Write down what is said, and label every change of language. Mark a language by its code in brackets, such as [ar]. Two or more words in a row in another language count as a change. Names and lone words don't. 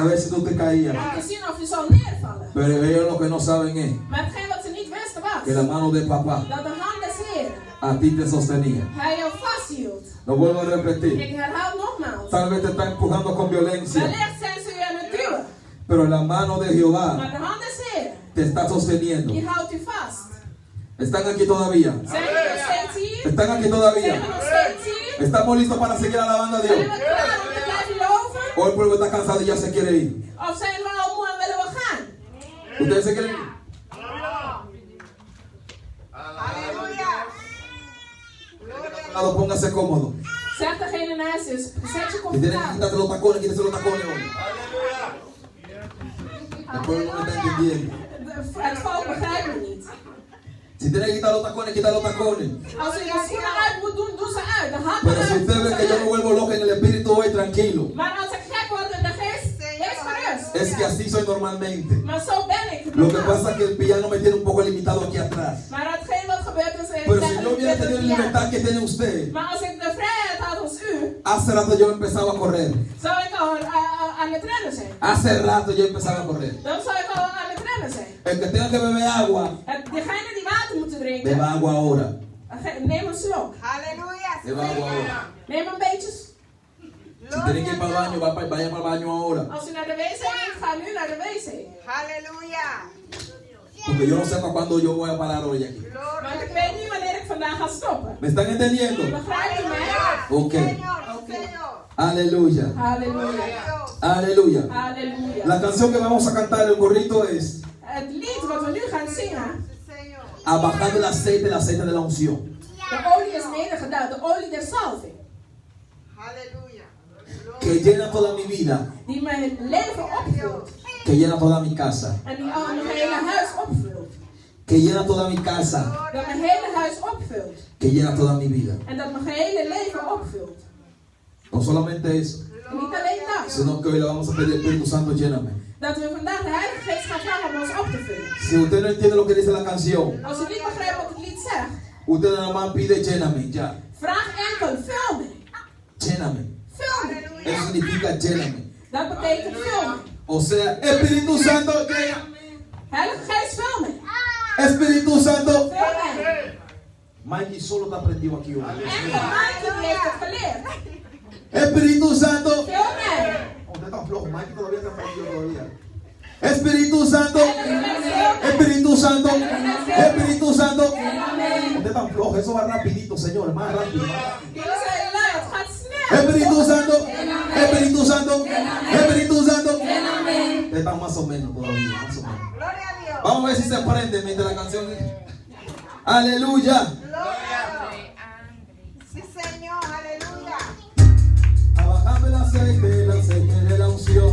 [es] tú te caías. [nl] Om te zien of je zal neervallen. [es] Pero ellos lo que no saben es [nl] Maar hetgeen wat ze niet wisten [es] que la [nl] was [es] mano de papá [nl] dat de hand des Heren [es] a ti te sostenía. [nl] hij jou vasthield. [es] Lo vuelvo a repetir. [nl] Ik herhaal nogmaals. [es] Tal vez te está empujando con violencia, [nl] Wellicht zijn ze je aan het duwen. [es] pero la mano de Jehová [nl] Maar de hand des Heren [es] te está sosteniendo. [nl] die houdt u vast. [es] ¿Están aquí todavía? [nl] Zijn we nog steeds hier? [es] ¿Están aquí todavía? [nl] Zijn we nog steeds hier? [es] ¿Estamos listos para seguir alabando a [nl] Zijn [es] Dios? [nl] we klaar om te blijven loven? [es] ¿O el pueblo está cansado y ya se quiere ir? [nl] Of zijn we al moe en willen we gaan? [es] ¿Ustedes se quieren ir? Aleluya. Lado, póngase cómodo. [nl] Zeg degene naast je, zet je [es] Si tienen que [nl] comfortabel. [es] quitarse los tacones, quítense los tacones hoy. El pueblo no me está entendiendo. [nl] Het volk begrijpt me niet. [es] Si tienen que quitar los tacones, quitar los tacones. [nl] Als u de schoenen uit moet doen, doe ze uit. De handen [es] Pero si [nl] uit, [es] usted [nl] doe [es] ve [nl] ze [es] que yo me [nl] uit. [es] vuelvo loco en el espíritu hoy, tranquilo. [nl] Maar als ik gek word in de geest, wees gerust. [es] Es que así soy normalmente. [nl] Maar zo ben ik. [es] Lo que pasa es que el piano me tiene un poco limitado aquí atrás. [nl] Maar hetgeen wat gebeurt is... [es] Pero si yo hubiera tenido la libertad que tiene usted, [nl] Maar als ik de vrijheid had als u, [es] hace rato yo empezaba a correr. [nl] zou ik al aan het rennen zijn. [es] Hace rato yo empezaba a correr. [nl] Dan zou ik al aan het rennen zijn. [es] El que tenga que beber agua, [nl] Degene die water moeten drinken, [es] beba agua ahora. [nl] neem een slok. [es] Aleluya. Beba agua ahora. [nl] Neem een beetje. [es] Si tienen que ir para el baño, vayan para el baño ahora. [nl] Als u naar de wc gaat, ga nu naar de wc. [es] Aleluya. Porque yo no sé para cuándo yo voy a parar hoy aquí. [nl] Want ik weet niet wanneer ik vandaag ga stoppen. [es] ¿Me están entendiendo? [nl] Begrijpt u mij? Ok. [es] Señor, sí, Señor. Aleluya. [nl] Halleluja. [es] Dios. Aleluya. [nl] Halleluja. [es] La canción que vamos a cantar, el corrito es [nl] Het lied wat we nu gaan zingen, [es] Sí, Señor. a bajar del aceite de la unción. [nl] de olie is nedergedaald, de olie der salving. [es] Aleluya. Que llena toda mi vida, [nl] Die mijn leven opvult. [es] que llena toda mi casa, [nl] En die al mijn hele huis opvult. [es] que llena toda mi casa, [nl] Dat mijn hele huis opvult. [es] que llena toda mi vida. [nl] En dat mijn hele leven opvult. [es] No solamente eso, [nl] En niet alleen dat. [es] sino que hoy le vamos a pedir al Espíritu Santo, lléname. [nl] Dat we vandaag de Heilige Geest gaan vragen om ons op te vullen. [es] Si usted no entiende lo que dice la canción, [nl] Als u niet begrijpt wat het lied zegt, [es] usted nada más pide lléname, ya. [nl] vraag enkel, vul me. [es] Lléname. [nl] Vul me. [es] Eso significa lléname. [nl] Dat betekent vul me. [es] O sea, Espíritu Santo, lléname. [nl] Heilige Geest, vul me. [es] Espíritu Santo. [nl] Vul me. [es] Mikey solo está prendido aquí hoy. [nl] Enkel Maaike die heeft het geleerd. [es] Espíritu Santo. [nl] Vul me. [es] Oh, usted está flojo, Mikey todavía está prendido todavía. Espíritu Santo. Espíritu Santo. Espíritu Santo. Usted está flojo, eso va rapidito, señores, más rápido. [nl] Jullie zijn lui, het gaat snel. [es] Espíritu Santo. Espíritu Santo. Espíritu Santo. Usted está más o menos todavía, más o menos. Gloria a Dios. Vamos a ver si se prende mientras la canción. Aleluya. Gloria a Dios. Sí, Señor. Aleluya. A bajar el aceite de la unción.